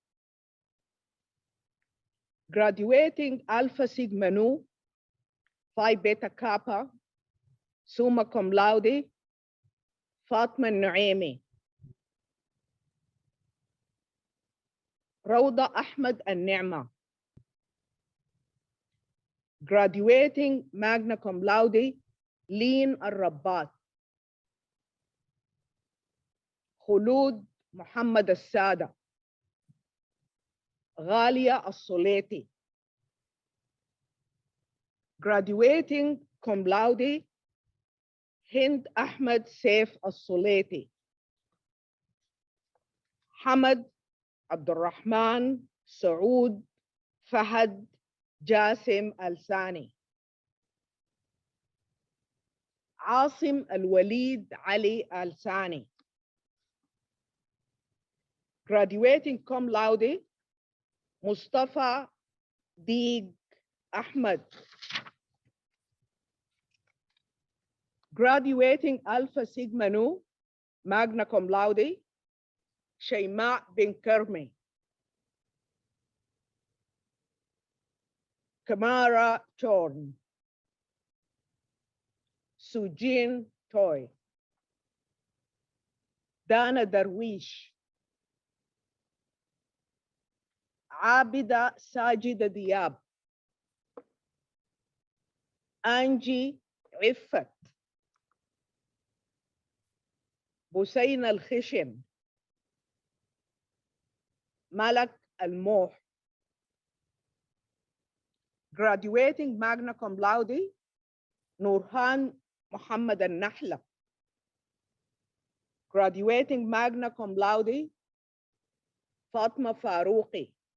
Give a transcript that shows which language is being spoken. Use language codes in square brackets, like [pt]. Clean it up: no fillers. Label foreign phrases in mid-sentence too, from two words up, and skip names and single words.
[en] Graduating Alpha Sigma Nu, Phi Beta Kappa, [la] summa cum laude, [en] Fatma Nuaimi. Rawda Ahmed Al-Ni'ma. Graduating [la] magna cum laude, [en] Leen Al-Rabbat. Khulud Muhammad Al-Sada. Ghalia Al-Suleti. Graduating [la] cum laude, [en] Hind Ahmed Saif Al-Suleti, Hamad Abdurrahman Saud Fahad Jasim Al-Sani, Asim Al-Walid Ali Al-Sani. Graduating [la] cum laude, [en] Mustafa Deeg Ahmed. Graduating Alpha Sigma Nu, [la] magna cum laude, [en] Shayma bin Kermi. Kamara Torn. Sujin Toy. Dana Darwish. Abida Sajida Diab. Angie Iffat. Busain Al-Khishim. Malak Al-Moh. Graduating [la] magna cum laude, [en] Nurhan Muhammad Al-Nahla. Graduating [la] magna cum laude, [en] Fatma Farouqi.